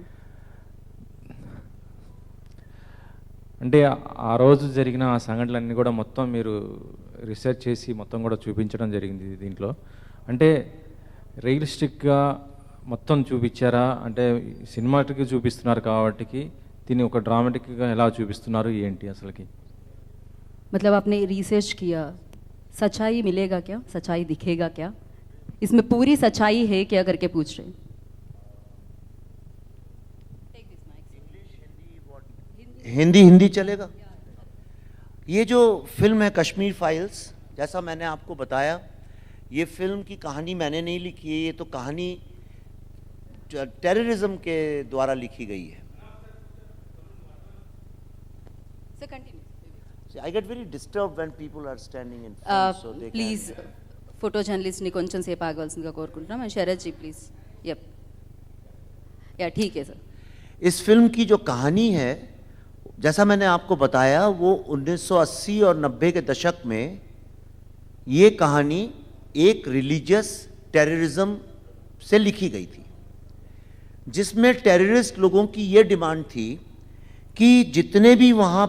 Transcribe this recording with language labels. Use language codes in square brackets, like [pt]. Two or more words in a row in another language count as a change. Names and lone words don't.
[te] అంటే ఆ రోజు జరిగిన ఆ సంఘటనలన్నీ కూడా మొత్తం మీరు రీసెర్చ్ చేసి మొత్తం కూడా చూపించడం జరిగింది దీంట్లో. అంటే రియలిస్టిక్గా మొత్తం చూపించారా? అంటే సినిమాటిక్గా చూపిస్తున్నారు కాబట్టి దీన్ని ఒక డ్రామాటిక్గా ఎలా చూపిస్తున్నారు ఏంటి అసలుకి? [hi] मतलब आपने रिसर्च किया, सच्चाई मिलेगा क्या, सच्चाई दिखेगा क्या, इसमें पूरी सच्चाई है क्या करके पूछ रहे हैं. हिंदी चलेगा. ये जो फिल्म है कश्मीर फाइल्स, जैसा मैंने आपको बताया, ये फिल्म की कहानी मैंने नहीं लिखी है, ये तो कहानी टेररिज्म के द्वारा लिखी गई है. [en] I get very disturbed when people are standing in front, so they [te] ప్లీజ్ ఫోటో జర్నలిస్ట్ని కొంచెం సేపు ఆగవలసిందిగా కోరుకుంటున్నాం. [hi] అండ్ శరత్ जी प्लीज. यप, या ठीक है सर. इस फिल्म की जो कहानी है, जैसा मैंने आपको बताया, वो 1980 और 90 के दशक में ये कहानी एक रिलीजियस टेररिज्म से लिखी गई थी, जिसमें टेररिस्ट लोगों की ये डिमांड थी कि जितने भी वहाँ